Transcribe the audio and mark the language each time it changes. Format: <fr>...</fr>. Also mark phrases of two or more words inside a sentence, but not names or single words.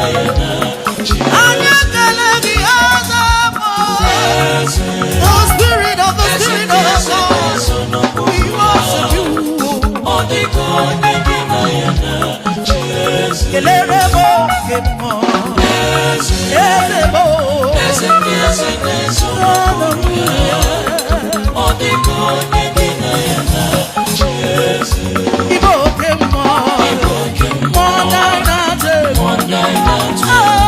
<ig>Anyị ekele gị, eze m.</ig> <en>The spirit of the spirit of God. We worship you.</en> <ig>Kelere m oke mmụọ. Eze m. Hallelujah. Ibe oke mmụọ. Mmụọ na-ana atụ egwu. Hey.</ig>